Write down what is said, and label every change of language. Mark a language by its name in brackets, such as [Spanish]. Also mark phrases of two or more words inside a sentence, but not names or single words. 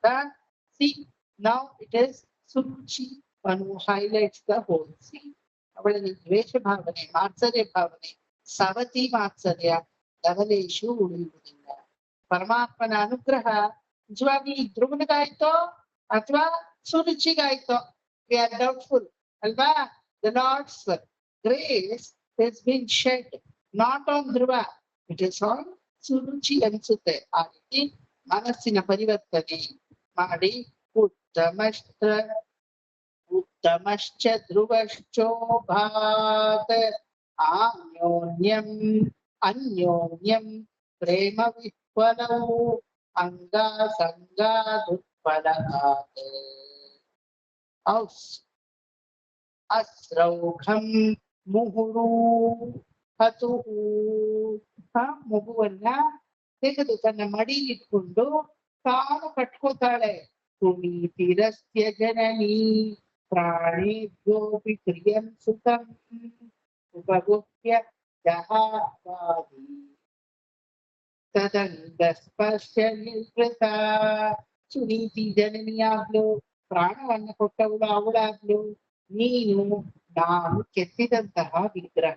[English] see now it is ಸುರುಚಿ ಅನ್ನು highlights the whole see. [Kannada] ಅವಳಲ್ಲಿ ದ್ವೇಷ ಭಾವನೆ, ಮಾತ್ಸರ್ಯ ಭಾವನೆ, ಸವತಿ ಮಾತ್ಸರ್ಯ ಲವಲೇಶು ಉಳಿಯುವುದಿಲ್ಲ. ಪರಮಾತ್ಮನ ಅನುಗ್ರಹ ನಿಜವಾಗಿ ಧ್ರುವನಿಗಾಯ್ತೋ ಅಥವಾ ಸುರುಚಿಗಾಯ್ತೋ, [English] we are doubtful [Kannada] ಅಲ್ವಾ. [English] The Lord's grace has been shed not on Dhruva, it is on ಸುರುಚಿ ಅನ್ಸುತ್ತೆ. [Kannada] ಆ ರೀತಿ ಮನಸ್ಸಿನ ಪರಿವರ್ತನೆ ಮಾಡಿ [Sanskrit] ಉತ್ತಮಶ್ಚ ಧ್ರುವಶ್ಚೋಭಾತ್ ಅನ್ಯೋನ್ಯಂ ಪ್ರೇಮ ವಿಹ್ವಲೌ ಅಂಗಾಸಂಗಾದುತ್ಪಲಕಾತ್ ಅಸ್ರೌಘಂ ಮುಹುರು ಹತುಹು. [Kannada] ಮಗುವನ್ನ ತೆಗೆದು ತನ್ನ ಮಡಿಲಿಟ್ಕೊಂಡು ತಾನು ಕಟ್ಕೋತಾಳೆ. [Sanskrit] ಸುನೀತಿರಸ್ಯ ಜನನೀ ಪ್ರಾಣೇಭ್ಯೋಪಿ ಪ್ರಿಯಂ ಸುಖಂ ಉಪಗುಪ್ಯ ಜಹಾವಾದಿ ತದಂಗ ಸ್ಪರ್ಶ ನಿರ್ವೃತ. [Kannada] ಸುನೀತಿ ಜನನಿಯಾಗ್ಲು, ಪ್ರಾಣವನ್ನ ಕೊಟ್ಟವಳು ಅವಳಾಗ್ಲು, ನೀನು ನಾನು ಕೆತ್ತಿದಂತಹ ವಿಗ್ರಹ.